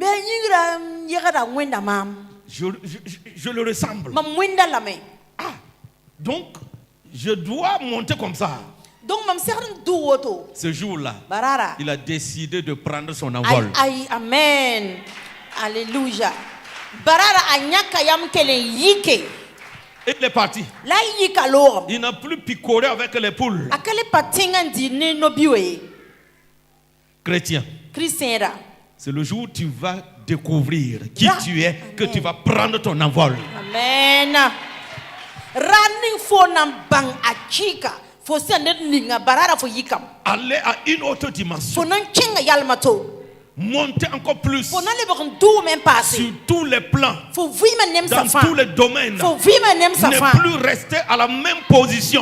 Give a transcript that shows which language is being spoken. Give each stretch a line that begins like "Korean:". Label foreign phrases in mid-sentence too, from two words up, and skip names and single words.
French: Je le ressemble. Ah, donc, je dois monter comme ça. Donc, ce jour-là, il a décidé de prendre son envol. Amen. Alléluia. Barara anyaka yam kele yike. Et il est parti. Il n'a plus picoré avec les poules. Chrétien, c'est le jour où tu vas découvrir qui tu es, que tu vas prendre ton envol. Amen. Running for bang achika. Aller à une autre dimension. Monter encore plus sur tous les plans, dans tous les domaines. Ne plus rester à la même position.